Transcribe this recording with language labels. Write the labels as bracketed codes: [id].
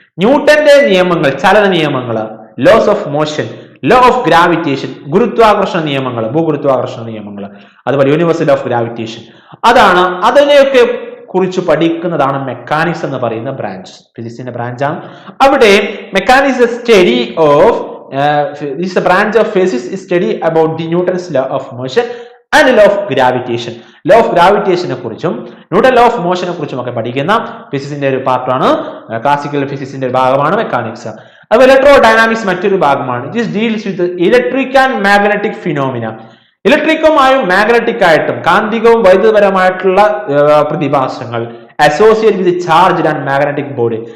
[ml] ന്യൂട്ടന്റെ നിയമങ്ങൾ, ചലന നിയമങ്ങൾ, loss of motion, law of gravitation, ഗുരുത്വാകർഷണ നിയമങ്ങൾ, ഭൂഗുരുത്വാകർഷണ നിയമങ്ങൾ, അതുപോലെ യൂണിവേഴ്സൽ ഓഫ് ഗ്രാവിറ്റേഷൻ, അതിനെയൊക്കെ കുറിച്ച് പഠിക്കുന്നതാണ് മെക്കാനിക്സ് എന്ന് പറയുന്ന ബ്രാഞ്ച്, ഫിസിക്സിന്റെ ബ്രാഞ്ചാണ്. അവിടെ mechanics study of [en] this is a branch of physics study about the Newton's law of motion and law of gravitation. [ml] Law of gravitation കുറിച്ചും ന്യൂട്ടൺ law of motion കുറിച്ചും ഒക്കെ പഠിക്കുന്ന ഫിസിക്സിന്റെ ഒരു പാർട്ടാണ്, ക്ലാസിക്കൽ ഫിസിക്സിന്റെ ഒരു ഭാഗമാണ് മെക്കാനിക്സ്. അതുപോലെ ഇലക്ട്രോ ഡൈനാമിക്സ് മറ്റൊരു ഭാഗമാണ്. [en] This deals with electric and magnetic phenomena. [ml] ഇലക്ട്രിക്കുമായും magnetic ആയിട്ടും കാന്തികവും വൈദ്യുതപരമായിട്ടുള്ള പ്രതിഭാസങ്ങൾ [en] Associate with charge and magnetic body.